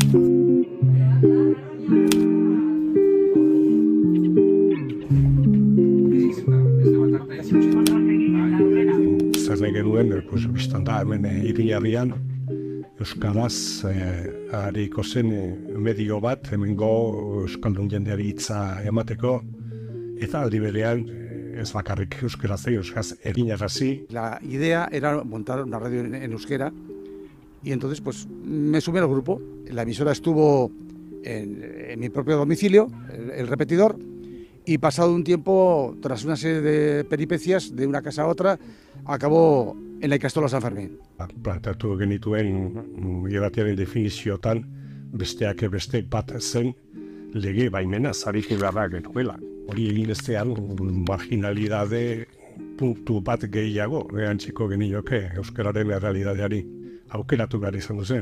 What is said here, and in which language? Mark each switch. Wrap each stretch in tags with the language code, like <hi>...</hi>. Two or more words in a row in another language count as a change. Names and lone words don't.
<eu>Zer nahi genuen, biztan da hemen hiri-herrian, euskaraz hariko zen medio bat, hemengo euskaldun jendeari hitza emateko, eta aldi berean ez bakarrik euskaraz eginarazi.</eu> <es>La idea era montar una radio en euskera y entonces pues me sumé al grupo. La emisora estuvo en mi propio domicilio, el repetidor, y pasado un tiempo, tras una serie de peripecias de una casa a otra, acabó en la ikastola San Fermín.</es> <eu>Planteatu genituen irratiaren definiziotan besteak beste bat zen lege baimena zarik beharra genuela. Hori egin ezean marginalidade puntu bat gehiago erantziko genioke euskararen errealidadeari aukeratu behar izan duzen.</eu>